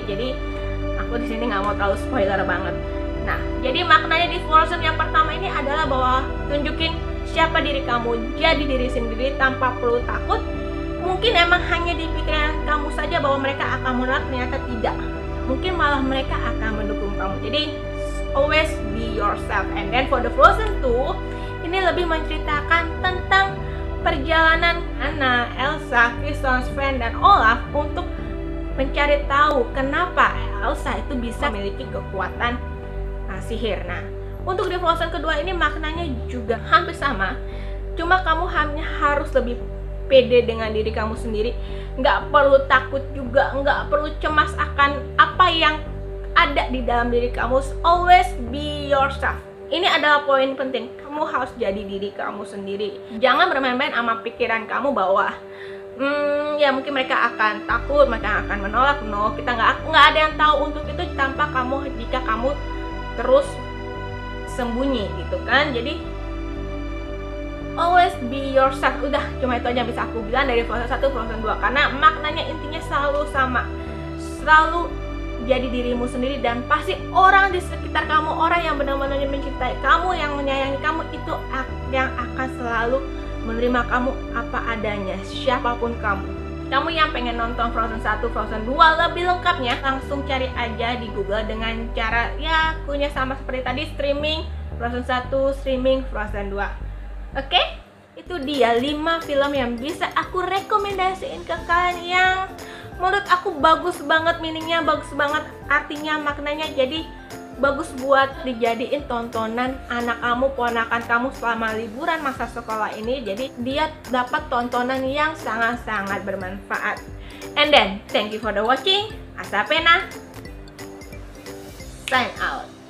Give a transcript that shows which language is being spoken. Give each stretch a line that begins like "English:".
Indonesian: Jadi aku di sini nggak mau terlalu spoiler banget. Nah, jadi maknanya di Frozen yang pertama ini adalah bahwa tunjukin siapa diri kamu, jadi diri sendiri tanpa perlu takut. Mungkin emang hanya di pikiran kamu saja bahwa mereka akan menolak, ternyata tidak. Mungkin malah mereka akan mendukung kamu. Jadi
English: always be yourself. And then for the
Indonesian: Frozen 2, ini lebih menceritakan tentang perjalanan Anna, Elsa, Kristoff, Sven, dan Olaf untuk mencari tahu kenapa Elsa itu bisa memiliki kekuatan sihir. Nah, untuk di Frozen kedua ini maknanya juga hampir sama. Cuma kamu hanya harus lebih pede dengan diri kamu sendiri, nggak perlu takut juga, nggak perlu cemas akan apa yang ada di dalam diri kamu.
English: Always be yourself.
Indonesian: Ini adalah poin penting, kamu harus jadi diri kamu sendiri. Jangan bermain-main sama pikiran kamu bahwa ya mungkin mereka akan takut, mereka akan menolak. No, kita nggak ada yang tahu untuk itu tanpa kamu, jika kamu terus sembunyi gitu kan. Jadi
English: always be yourself.
Indonesian: Udah, cuma itu aja bisa aku bilang dari Frozen 1, Frozen 2. Karena maknanya intinya selalu sama. Selalu jadi dirimu sendiri, dan pasti orang di sekitar kamu, orang yang benar-benar mencintai kamu, yang menyayangi kamu, itu yang akan selalu menerima kamu apa adanya, siapapun kamu. Kamu yang pengen nonton Frozen 1, Frozen 2 lebih lengkapnya, langsung cari aja di Google dengan cara ya akunya sama seperti tadi, streaming Frozen 1, streaming Frozen 2. Oke, itu dia 5 film yang bisa aku rekomendasiin ke kalian yang menurut aku bagus banget, meaningnya bagus banget, artinya, maknanya. Jadi bagus buat dijadiin tontonan anak kamu, ponakan kamu selama liburan masa sekolah ini. Jadi dia dapat tontonan yang sangat-sangat bermanfaat.
English: And then, thank you for the watching. Asapena, sign out.